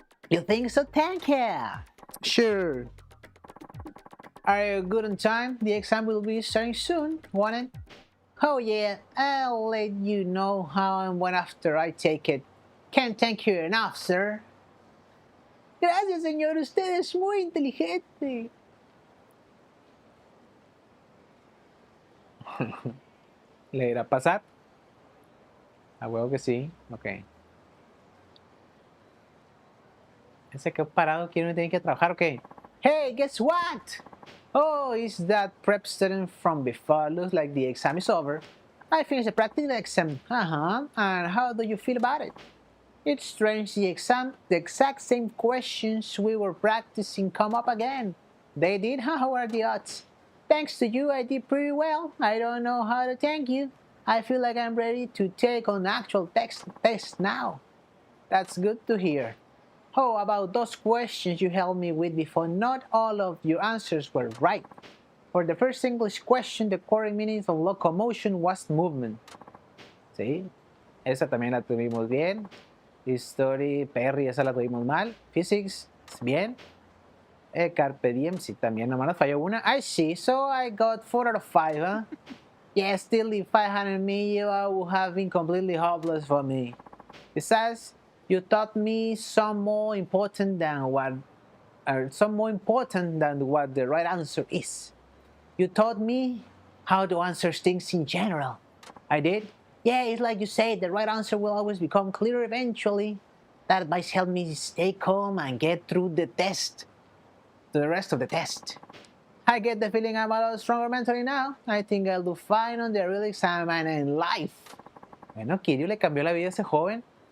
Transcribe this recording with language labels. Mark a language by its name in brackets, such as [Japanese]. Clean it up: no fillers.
[English] You think so? Thank you. Sure. Are you good on time? The exam will be starting soon, won't it? Oh yeah, I'll let you know how and when after I take it. Can't thank you enough, sir. [Spanish] Gracias, señor. Usted es muy inteligente. ¿Le irá a pasar? A huevo que sí. Ok. Ese que parado quiere tiene que trabajar, ok. [English] Hey, guess what? Oh, is that prep student from before? Looks like the exam is over. I finished the practical exam. And how do you feel about it? It's strange, the exact same questions we were practicing come up again. They did? How are the odds? Thanks to you, I did pretty well. I don't know how to thank you. I feel like I'm ready to take on actual test now. That's good to hear. Oh, about those questions you helped me with before, not all of your answers were right. For the first English question, the correct meaning of locomotion was movement. [Spanish] ¿Sí? Esa también la tuvimos bien. History, Perry, esa la tuvimos mal. Physics, bien. Carpe diem, sí, también nomás nos falló una. [English] I see, so I got 4 out of 5, huh? Yeah, still if I hadn't met you, I would have been completely hopeless for me. Besides, you taught me some more important than what the right answer is. You taught me how to answer things in general. I did? Yeah, it's like you say, the right answer will always become clear eventually. That advice helped me stay calm and get through the rest of the test. I get the feeling I'm a lot stronger mentally now. I think I'll do fine on the real exam and in life. [Spanish] Bueno, Kiryu le cambió la vida a ese joven.